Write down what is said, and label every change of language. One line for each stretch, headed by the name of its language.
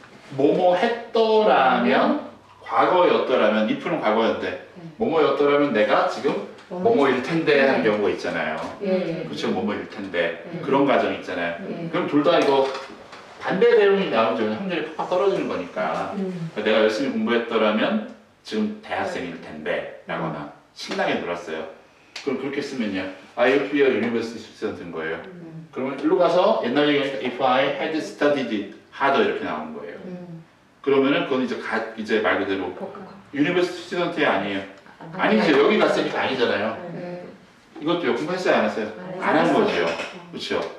Korean: 뭐뭐 했더라면 과거였더라면 if는 과거였는데 뭐뭐였더라면 내가 지금 뭐뭐일 텐데 하는 경우가 있잖아요. 예. 그렇죠. 뭐뭐일 텐데 예. 그런 가정 있잖아요. 예. 그럼 둘 다 이거 반대 대응이 나오죠. 확률이 팍팍 떨어지는 거니까. 내가 열심히 공부했더라면 지금 대학생일 텐데 라거나 신나게 놀았어요. 그럼 그렇게 쓰면요.
English: I would be a university student인 거예요.
Korean: 그러면 일로 가서 옛날 얘기하니까
English: if I had studied harder
Korean: 이렇게 나오는 거예요. 그러면은 그건 이제 말 그대로 university student이 아니에요. 아니죠. 여기 갔으니까 아니잖아요. 이것도요. 공부했어요? 안 했어요? 안 한 거죠. 그렇죠.